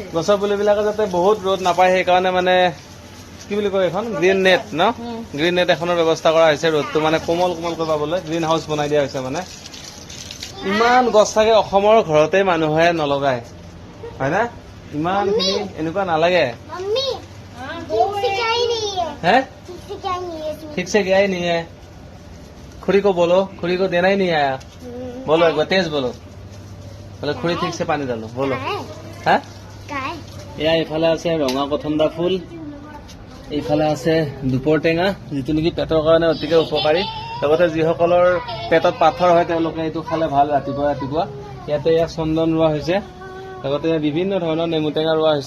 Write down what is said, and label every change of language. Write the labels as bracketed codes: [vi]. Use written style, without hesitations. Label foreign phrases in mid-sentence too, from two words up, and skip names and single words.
[as] গছৰ পুলিবিলাকে যাতে বহুত ৰ'দ নাপায় সেইকাৰণে মানে কি বুলি কয় এখন [en] green net [as] ন, [en] green net [as] এখনৰ ব্যৱস্থা কৰা হৈছে ৰ'দটো মানে কোমল কোমলকৈ পাবলৈ। [en] green house [as] বনাই দিয়া হৈছে। মানে ইমান গছ থাকে অসমৰ ঘৰতে মানুহে নলগায়, হয় না? ইমানখিনি এনেকুৱা নালাগে। [hi] है ठीक से गया ही नहीं है। खुरी को बोलो, खुरी को देना ही नहीं आया। बोलो एक बार तेज बोलो। बोले खुरी ठीक से पानी डालो, बोलो। [as] हाँ এয়া এইফালে আছে ৰঙা কথন্দা ফুল, এইফালে আছে দুপৰ টেঙা, যিটো নেকি পেটৰ কাৰণে অতিকে উপকাৰী। লগতে যিসকলৰ পেটত পাথৰ হয় তেওঁলোকে এইটো খালে ভাল ৰাতিপুৱা ৰাতিপুৱা। ইয়াতে এয়া চন্দন ৰোৱা হৈছে, লগতে বিভিন্ন ধৰণৰ নেমু টেঙা ৰোৱা হৈছে।